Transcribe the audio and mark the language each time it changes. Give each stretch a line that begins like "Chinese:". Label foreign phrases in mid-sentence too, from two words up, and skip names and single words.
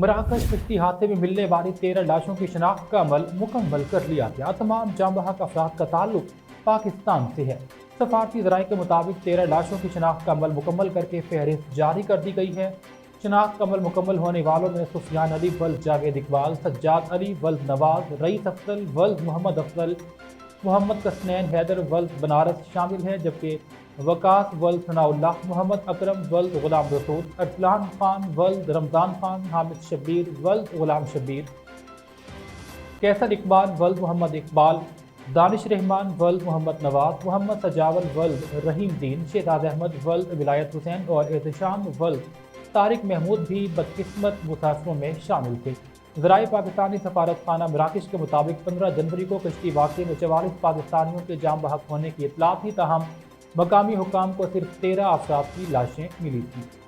Urdu: مراکش کشتی حادثے میں ملنے والی 13 لاشوں کی شناخت کا عمل مکمل کر لیا گیا. تمام جاں بحق افراد کا تعلق پاکستان سے ہے. سفارتی ذرائع کے مطابق 13 لاشوں کی شناخت کا عمل مکمل کر کے فہرست جاری کر دی گئی ہے. شناخت کا عمل مکمل ہونے والوں میں سفیان علی ولد جاوید اقبال، سجاد علی ولد نواز، رئیس افضل ولد محمد افضل، محمد حسنین حیدر ولد بنارس شامل ہے، جبکہ وقاص ولد ثناء اللہ، محمد اکرم ولد غلام رسول، ارسلان خان ولد رمضان خان، حامد شبیر ولد غلام شبیر، قیصر اقبال ولد محمد اقبال، دانش رحمان ولد محمد نواز، محمد سجاول ولد رحیم دین، شہزاد احمد ولد ولایت حسین اور احتشام ولد طارق محمود بھی بدقسمت مسافروں میں شامل تھے. ذرائع پاکستانی سفارت خانہ مراکش کے مطابق 15 جنوری کو کشتی واقعے میں 44 پاکستانیوں کے جاں بحق ہونے کی اطلاع تھی، تاہم مقامی حکام کو صرف 13 افراد کی لاشیں ملی تھیں.